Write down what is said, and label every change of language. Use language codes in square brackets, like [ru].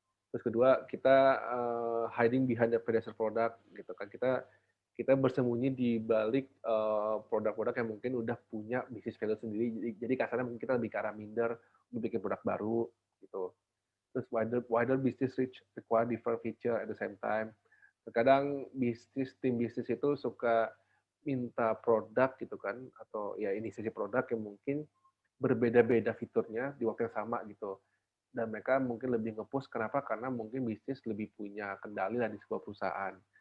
[id] Terus kedua, kita [en] hiding behind the predecessor product [id] gitu kan. Kita bersembunyi di balik produk-produk yang mungkin udah punya bisnis value sendiri. Jadi kasarnya mungkin kita lebih ke arah minder untuk bikin produk baru gitu. [en] Terus wider business reach require different feature at the same time. [id] Terkadang tim bisnis itu suka minta produk gitu kan, atau ya inisiasi produk yang mungkin berbeda-beda fiturnya di waktu yang sama gitu. Dan mereka mungkin lebih nge-push, kenapa? Karena mungkin bisnis lebih punya kendali lah di sebuah perusahaan.